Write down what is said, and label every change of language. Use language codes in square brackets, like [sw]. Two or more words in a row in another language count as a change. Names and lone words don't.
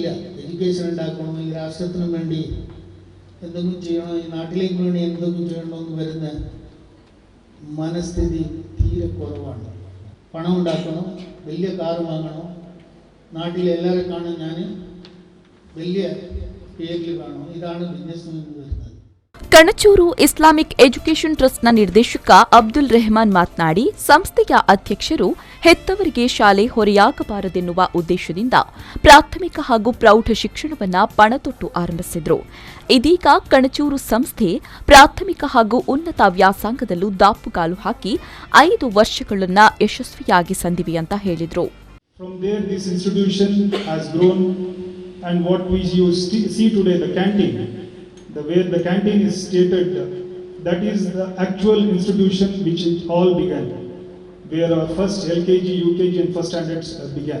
[ml] എഡ്യൂക്കേഷൻ ഉണ്ടാക്കണം, ഈ രാഷ്ട്രത്തിനു വേണ്ടി എന്തെങ്കിലും ചെയ്യണം, ഈ നാട്ടിലേക്ക് വേണ്ടി എന്തെങ്കിലും ചെയ്യണമെന്ന് വരുന്ന മനസ്ഥിതി തീരെ കുറവാണ്. പണം ഉണ്ടാക്കണം, വലിയ കാർ വാങ്ങണം, നാട്ടിലെ എല്ലാവരും കാണാൻ ഞാൻ വലിയ പേരിൽ കാണണം. ഇതാണ് ബിസിനസ് വരുന്നത്. [kn] ಕಣಚೂರು ಇಸ್ಲಾಮಿಕ್ ಎಜುಕೇಷನ್ ಟ್ರಸ್ಟ್ನ ನಿರ್ದೇಶಕ ಅಬ್ದುಲ್ ರೆಹಮಾನ್ ಮಾತನಾಡಿ, ಸಂಸ್ಥೆಯ ಅಧ್ಯಕ್ಷರು ಹೆತ್ತವರಿಗೆ ಶಾಲೆ ಹೊರೆಯಾಗಬಾರದೆನ್ನುವ ಉದ್ದೇಶದಿಂದ ಪ್ರಾಥಮಿಕ ಹಾಗೂ ಪ್ರೌಢ ಶಿಕ್ಷಣವನ್ನು ಪಣತೊಟ್ಟು ಆರಂಭಿಸಿದರು. ಇದೀಗ ಕಣಚೂರು ಸಂಸ್ಥೆ ಪ್ರಾಥಮಿಕ ಹಾಗೂ ಉನ್ನತ ವ್ಯಾಸಂಗದಲ್ಲೂ ದಾಪುಗಾಲು ಹಾಕಿ 5 ವರ್ಷಗಳನ್ನು ಯಶಸ್ವಿಯಾಗಿ ಸಂದಿವೆ ಅಂತ ಹೇಳಿದರು. [en] And what we see today, the canteen, where the canteen is stated, that is the actual institution which it all began, where our first LKG, UKG and first standards began.